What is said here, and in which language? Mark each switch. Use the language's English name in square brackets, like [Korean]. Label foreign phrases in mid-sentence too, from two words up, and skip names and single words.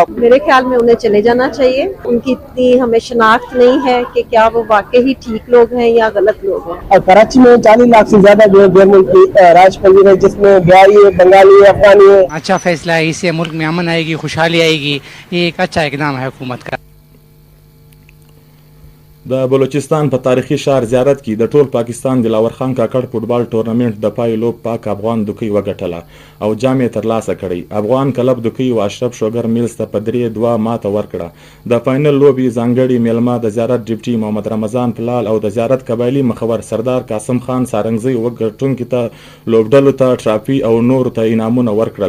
[Urdu] میرے خیال میں انہیں چلے جانا چاہیے۔ ان کی اتنی ہمیں شناخت نہیں ہے کہ کیا وہ واقعی ہی ٹھیک لوگ ہیں یا غلط لوگ ہیں. اور کراچی میں 40 لاکھ سے زیادہ جو غیر ملکی راجپنجی ہے، جس میں بہاری ہے، بنگالی ہے، افغانی ہے. اچھا فیصلہ ہے، اس سے ملک میں امن آئے گی، خوشحالی آئے گی۔ یہ ایک اچھا اقدام ہے حکومت کا. [Pashto] د بلوچستان په تاریخي شهر زیارت کې د ټول پاکستان دلاور خان کاکړ فوټبال ټورنمنټ د پای لوب پاک افغان دوکۍ وګټله او جام یې ترلاسه کړی. افغان کلب دوکۍ او اشرف شوګر میلز ته په 3-2 ماته ورکړه. د فاینل لوبي ځانګړي میلمه د زیارت ډیپټي محمد رمضان پلال او د زیارت قبایلي مخور سردار قاسم خان سارنګزی وګټونکو ته لوبډلو ته ټرافي او نور ته انعامونه ورکړل.